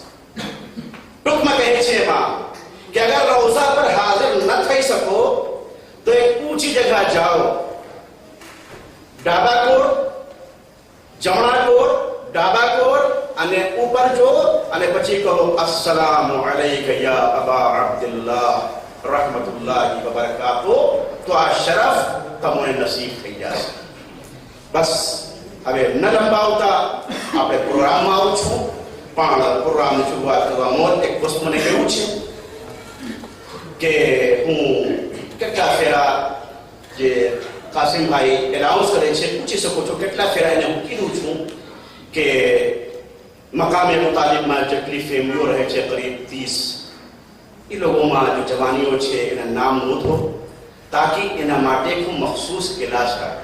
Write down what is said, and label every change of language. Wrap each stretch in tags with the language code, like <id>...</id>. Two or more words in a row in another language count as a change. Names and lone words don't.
<gu>ટૂંકમાં કહે છે ઇમામ કે અગર રોઝા પર હાજર ન થઈ શકો તો એક ઊંચી જગ્યા જાઓ, ડાબા કોર, જમણા કોર, ડાબા કોર અને ઉપર જો, અને પછી કહો</gu> <ar>السلام عليك يا أبا عبد الله رحمة الله وبركاته,</ar> <gu>તો આ શરફ તમોને નસીબ થઈ જશે. બસ હવે ન લંબાવતા આપણે પ્રોગ્રામમાં આવું છું, પણ પ્રોગ્રામની શરૂઆત કરવામાં એક વસ્તુ મને કહ્યું છે કે હું કેટલા ફેરા જે કાસિમભાઈ એનાઉન્સ કરે છે પૂછી શકો છો કેટલા ફેરા એને હું કીધું છું કે મકામે મુતાલિબમાં જેટલી ફેમિલીઓ રહે છે કરીબ 30 એ લોકોમાં જો જવાનીઓ છે એના નામ નોંધો તાકી એના માટે હું મખસૂસ ઇલાજ રાખું.</gu>